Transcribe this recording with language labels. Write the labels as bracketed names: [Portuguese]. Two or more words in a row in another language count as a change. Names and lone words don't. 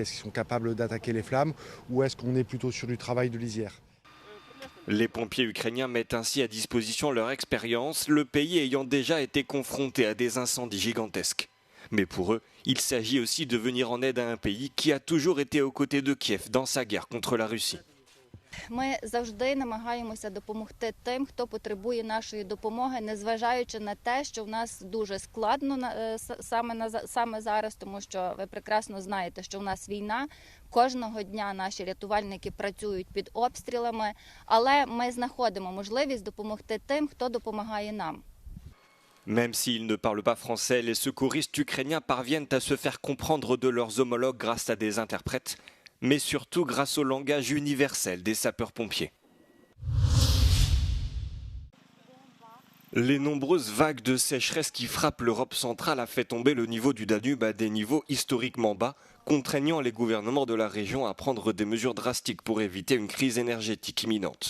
[French] Est-ce qu'ils sont capables d'attaquer les flammes? Ou est-ce qu'on est plutôt sur du travail de lisière? Les pompiers ukrainiens mettent ainsi à disposition leur expérience, le pays ayant déjà été confronté à des incendies gigantesques. Mais pour eux, il s'agit aussi de venir en aide à un pays qui a toujours été aux côtés de Kiev dans sa guerre contre la Russie. [Ukrainian] Ми завжди намагаємося допомогти тим, хто потребує нашої допомоги, незважаючи на те, що в нас дуже складно саме зараз, тому що ви прекрасно знаєте, що в нас війна. Кожного дня наші рятувальники працюють під обстрілами, але ми знаходимо можливість допомогти тим, хто допомагає нам. [French] Même s'ils ne parlent pas français, les secouristes ukrainiens parviennent à se faire comprendre de leurs homologues grâce à des interprètes, mais surtout grâce au langage universel des sapeurs-pompiers. Les nombreuses vagues de sécheresse qui frappent l'Europe centrale a fait tomber le niveau du Danube à des niveaux historiquement bas, contraignant les gouvernements de la région à prendre des mesures drastiques pour éviter une crise énergétique imminente.